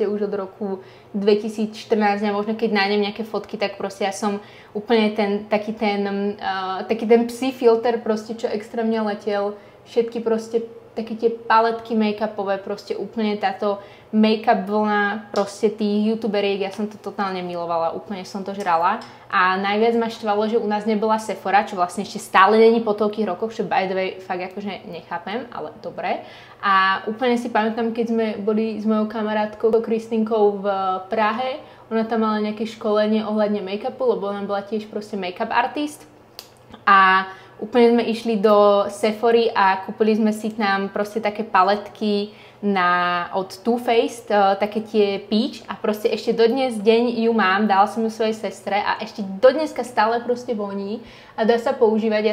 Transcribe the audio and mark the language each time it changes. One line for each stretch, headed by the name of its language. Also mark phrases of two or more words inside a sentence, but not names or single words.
Slovak: už od roku 2014 a možno keď nájdem nejaké fotky, tak proste ja som úplne taký ten psí filter proste, čo extrémne letel, všetky proste také tie paletky make-upové, proste úplne táto make-up vlna proste tých youtuberiek, ja som to totálne milovala, úplne som to žrala a najviac ma štvalo, že u nás nebola Sephora, čo vlastne ešte stále není po toľkých rokoch, čo
English: by the way
Slovak: fakt akože nechápem, ale dobre. A úplne si pamätám, keď sme boli s mojou kamarátkou Kristinkou v Prahe, ona tam mala nejaké školenie ohľadne make-upu, lebo ona bola tiež proste
English: make-up artist
Slovak: a úplne sme išli do Sephory a kúpili sme si tam proste také paletky od Too Faced, také tie peach a proste ešte dodnes deň ju mám, dala som ju svojej sestre a ešte dodneska stále proste voní a dá sa používať.